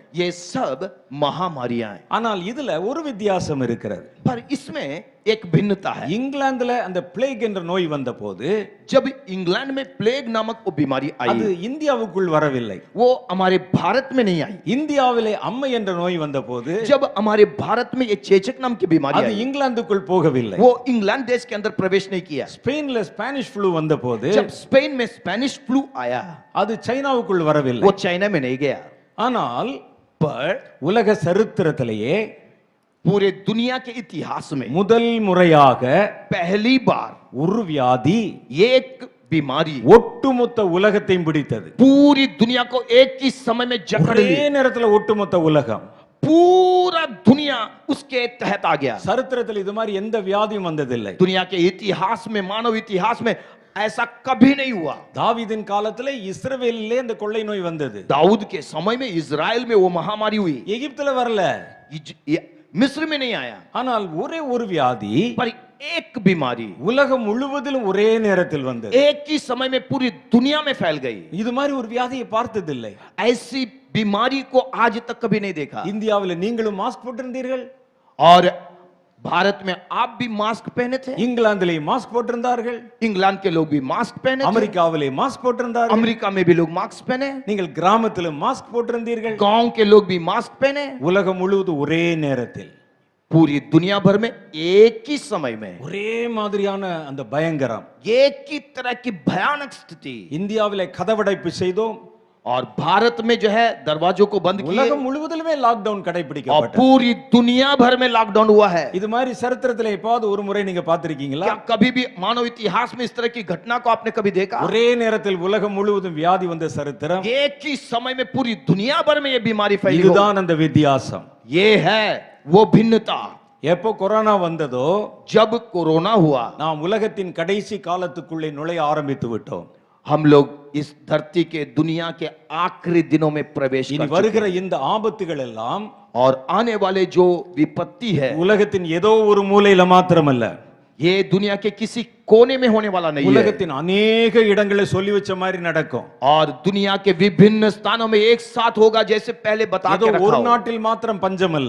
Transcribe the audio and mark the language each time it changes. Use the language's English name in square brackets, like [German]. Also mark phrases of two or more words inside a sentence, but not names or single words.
[Hindi] ये सब महामारियां हैं। [Tamil] ஆனால் இதுல ஒரு வித்தியாசம் இருக்கிறது. [Hindi] पर इसमें एक भिन्नता है। [Tamil] இங்கிலாந்துல அந்த பிளேக் என்ற நோய் வந்தபோது [Hindi] जब इंग्लैंड में प्लेग नामक वो बीमारी [Tamil] அது [Hindi] आई [Tamil] இந்தியாவுக்குள் வரவில்லை. [Hindi] वो हमारे भारत में नहीं आई। [Tamil] இந்தியாவிலே அம்மை என்ற நோய் வந்தபோது [Hindi] जब हमारे भारत में ये चेचक नाम की बीमारी [Tamil] அது [Hindi] आई [Tamil] இங்கிலாந்துக்குள் போகவில்லை. [Hindi] वो इंग्लैंड देश के अंदर प्रवेश नहीं किया। [Tamil] ஸ்பெயின்ல ஸ்பானிஷ் ஃப்ளூ வந்தபோது [Hindi] जब स्पेन में स्पेनिश फ्लू आया [Tamil] அது சைனாவுக்குள் வரவில்லை. [Hindi] वो चाइना में नहीं गया। [Tamil] ஆனால் [Hindi] पर [Tamil] உலக சரித்திரத்திலேயே [Hindi] पूरे दुनिया के इतिहास में [Tamil] முதல் முறையாக [Hindi] पहली बार [Tamil] ஒரு வியாதி [Hindi] एक बीमारी [Tamil] ஒட்டுமொத்த உலகத்தையும் பிடித்தது. [Hindi] पूरी दुनिया को एक ही समय में जकड़ [Tamil] ஒரே [Hindi] ली। [Tamil] நேரத்துல ஒட்டுமொத்த உலகம். [Hindi] पूरा दुनिया उसके तहत आ गया। [Tamil] சரித்திரத்தில் இது மாதிரி எந்த வியாதியும் வந்ததில்லை. [Hindi] दुनिया के इतिहास में मानव इतिहास में ऐसा कभी नहीं हुआ। [Tamil] தாவீதின் காலத்திலே இஸ்ரவேலிலே இந்த கொள்ளை நோய் வந்தது. [Hindi] दाऊद के समय में इजराइल में वो महामारी हुई। [Tamil] எகிப்துல வரல. [Hindi] मिस्र में नहीं आया, [Tamil] ஆனால் ஒரே ஒரு வியாதி [Hindi] पर एक बीमारी [Tamil] உலகம் முழுவதிலும் ஒரே நேரத்தில் வந்தது. [Hindi] एक ही समय में पूरी दुनिया में फैल गई। [Tamil] இது மாதிரி ஒரு வியாதியை பார்த்ததில்லை. [Hindi] ऐसी बीमारी को आज तक कभी नहीं देखा। [Tamil] இந்தியாவில் நீங்களும் மாஸ்க் போட்டிருந்தீர்கள், [Hindi] और भारत में आप भी मास्क पहने थे, [Tamil] இங்கிலாந்திலே மாஸ்க் போட்டிருந்தார்கள், [Hindi] इंग्लैंड के लोग भी मास्क पहने थे, [Tamil] அமெரிக்காவிலே மாஸ்க் போட்டிருந்தார்கள், [Hindi] अमेरिका में भी लोग मास्क पहने, [Tamil] நீங்கள் கிராமத்திலும் மாஸ்க் போட்டிருந்தீர்கள். [Hindi] गांव के लोग भी मास्क पहने। [Tamil] உலகம் முழுவதும் ஒரே நேரத்தில் [Hindi] पूरी दुनिया भर में एक ही समय में [Tamil] ஒரே மாதிரியான அந்த பயங்கரம். [Hindi] एक ही तरह की भयानक स्थिति। [Tamil] இந்தியாவிலே கதவடைப்பு செய்தோம், [Hindi] और भारत में जो है दरवाजों को बंद किए, [Tamil] உலகம் முழுவதிலுமே லாக்டவுன் [Hindi] और [Tamil] கடைபிடிக்கப்பட்டது. [Hindi] पूरी दुनिया भर में लॉकडाउन हुआ है। [Tamil] இது மாதிரி சரித்திரத்திலே எப்பாவது ஒரு முறை நீங்க பார்த்திருக்கீங்களா? [Hindi] क्या कभी भी मानव इतिहास में इस तरह की घटना को आपने कभी देखा? [Tamil] ஒரே நேரத்தில் உலகம் முழுவதும் வியாதி வந்த சரித்திரம். [Hindi] एक ही समय में पूरी दुनिया भर में ये बीमारी फैली हो। [Tamil] இதுதான் அந்த வித்தியாசம். [Hindi] ये है वो भिन्नता। [Tamil] எப்போ கொரோனா வந்ததோ [Hindi] जब कोरोना हुआ, [Tamil] நாம் உலகத்தின் கடைசி காலத்துக்குள்ளே நுழைய ஆரம்பித்து விட்டோம். [Hindi] हम लोग इस धरती के दुनिया के आखिरी दिनों में प्रवेश [Tamil] இனி [Hindi] कर चुके [Tamil] வருகிற [Hindi] हैं। [Tamil] இந்த ஆபத்துகள் எல்லாம் [Hindi] और आने वाले जो विपत्ति है, [Tamil] உலகத்தின் ஏதோ ஒரு மூலையில மாத்திரமல்ல, [Hindi] ये दुनिया के किसी कोने में होने वाला नहीं है, [Tamil] உலகத்தின் अनेक இடங்களை சொல்லி வச்ச மாதிரி நடக்கும். [Hindi] और दुनिया के विभिन्न स्थानों में एक साथ होगा, जैसे पहले बता [Tamil] ஏதோ [Hindi] के रखा [Tamil] ஒரு [Hindi] हो। [Tamil] நாட்டில் மாத்திரம் பஞ்சம் அல்ல,